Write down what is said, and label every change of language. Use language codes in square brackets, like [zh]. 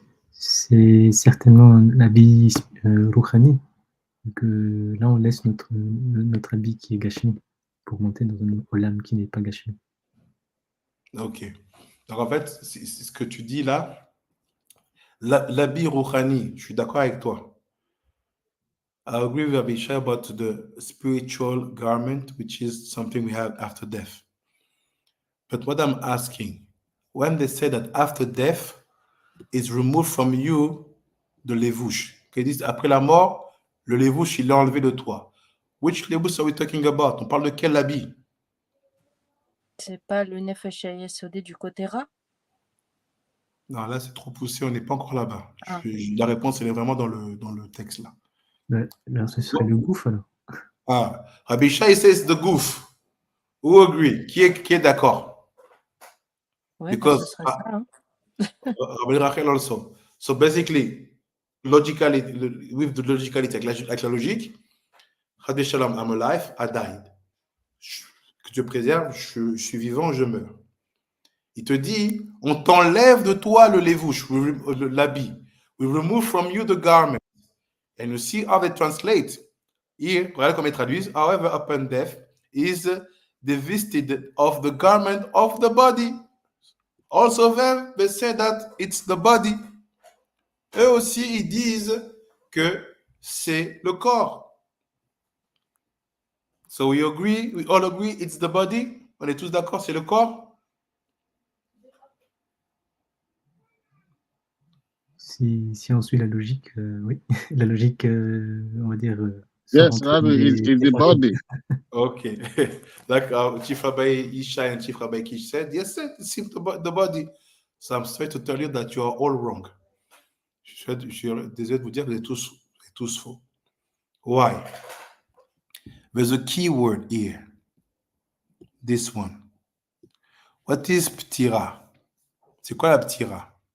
[fr] C'est certainement l'habit rouhani. Donc là, on laisse notre habit qui est gâché pour monter dans un olam qui n'est pas gâché. Ok. Donc en fait, c'est ce que tu dis là. L'habit rouhani, je suis d'accord avec toi. [en] I agree with Abishai about the spiritual garment, which is something we have after death. But what I'm asking, when they say that after death is removed from you the levush, [fr] qu'ils disent après la mort, le levush il est enlevé de toi. [en] Which levush are we talking about? [fr] On parle de quel habit? C'est pas le nefesh yesodé du côté Ra? Non, là c'est trop poussé, on n'est pas encore là-bas. Ah. La réponse elle est vraiment dans le texte là. Alors ce serait le gouffre alors. [en] Ah, Rabbi Shai says the goof. Who agree? [fr] Qui est d'accord? Ouais, [en] Because [fr] ce serait ça. Hein? [en] Rabbi Rachel also. So basically, logically, with the logicality, [fr] avec la logique, [en] Chadé Shalom, I'm alive, I died. [fr] Que Dieu préserve, je suis vivant, je meurs. Il te dit, on t'enlève de toi le levouche, l'habit. [en] We remove from you the garment. And you see how they translate. [fr] Here, regardez comment ils traduisent. [en] However, upon death is divested of the garment of the body. Also them, they say that it's the body. [fr] Eux aussi, ils disent que c'est le corps. [en] So we all agree, it's the body. [fr] On est tous d'accord, c'est le corps. Si on suit la logique, oui. La logique, on va dire. [en] Yes, Rabbi, it's the body. Okay. [fr] D'accord. [en] Chief Rabbi Isha and Chief Rabbi Kish said, yes, it's the body. So I'm sorry to tell you that you are all wrong. [fr] Je suis désolé de vous dire que vous êtes tous faux. [en] Why? There's a key word here. This one. What is ptira? [fr] C'est quoi la ptira?